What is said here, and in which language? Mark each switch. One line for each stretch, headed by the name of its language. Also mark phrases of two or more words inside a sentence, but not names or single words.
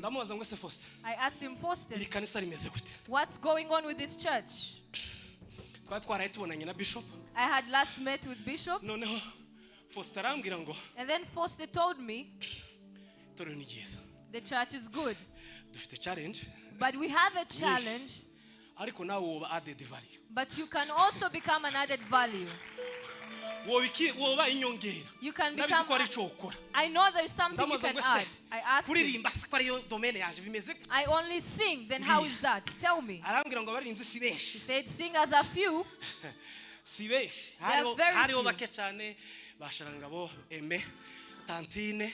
English: I asked him, Faustin, what's going on with this church? I had last met with Bishop, and then Faustin told me, the church is good. But we have a challenge.
Rundi: Ariko nawe woba
English: added value. But you can also become an added value.
Rundi: Woba inyongera.
English: You can become. I know there's something you can add. I asked him. I only sing. Then how is that? Tell me. He said singers are few. They are very few.